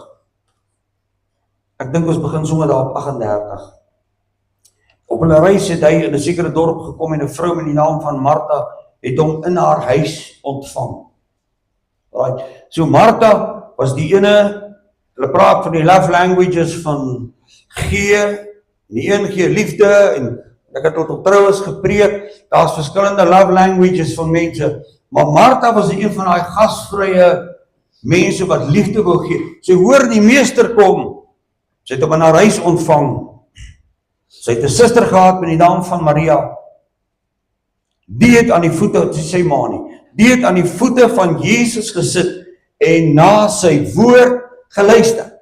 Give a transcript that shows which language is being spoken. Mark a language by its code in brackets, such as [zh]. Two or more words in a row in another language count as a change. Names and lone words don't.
[af] Ek dink ons begin sommer daar op 38. Op hulle reis het hy in 'n sekere dorp gekom en 'n vrou met die naam van Martha het hom in haar huis ontvang. Right. So Martha was die ene, hulle praat van die [en] love languages [af] van gee, die een gee liefde, en ek het tot op troues gepreek, daar's verskillende [en] love languages [af] van mense, maar Martha was een van daai gasvrye mense wat liefde wou gee. Sy hoor die meester kom, sy het hom in haar huis ontvang. Sy het 'n suster gehad met die naam van Maria. Die het aan die voete, sy ma nie, die het aan die voete van Jesus gesit en na sy woord geluister.